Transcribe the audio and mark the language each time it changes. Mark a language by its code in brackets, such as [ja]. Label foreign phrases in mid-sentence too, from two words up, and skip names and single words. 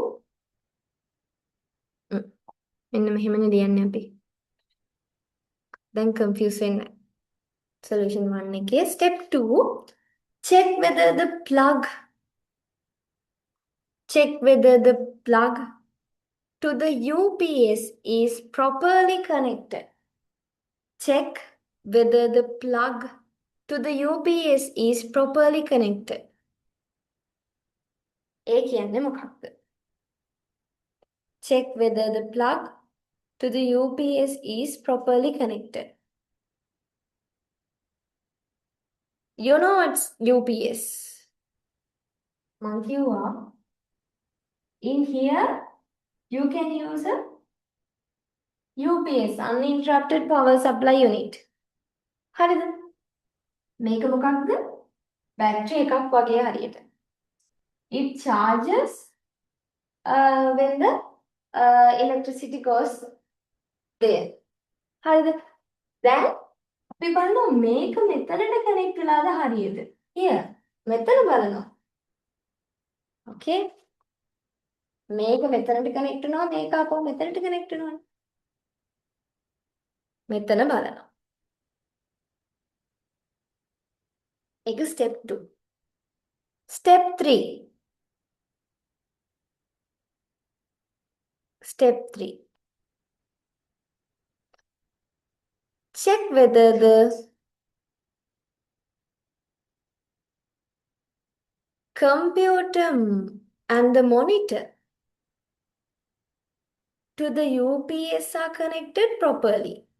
[si] මෙන්න මෙහෙමනේ ලියන්නේ අපි. දැන් confuse වෙන්නේ නැහැ. Solution 1 එකේ step 2. [en] Check whether the plug to the UPS is properly connected. Check whether the plug to the UPS is properly connected. [si] ඒ කියන්නේ මොකක්ද? [en] Check whether the plug to the UPS is properly connected. You know what's UPS? [si] මං කිව්වා [en] in here you can use a UPS uninterrupted power supply unit. [si] හරිද? මේක මොකක්ද? බැටරි එකක් වගේ හරියට. [en] It charges when the electricity goes there. [si] හරිද? දැන් අපි බලනවා මේක මෙතනට connect වෙලාද හරියට. Here මෙතන බලනවා. Okay? මේක මෙතනට connect වෙනවා මේක අපෝ මෙතනට connect වෙනවා. මෙතන බලනවා. ඒක step 2. [en] Step 3. Step 3. Check whether the computer and the monitor to the UPS are connected properly.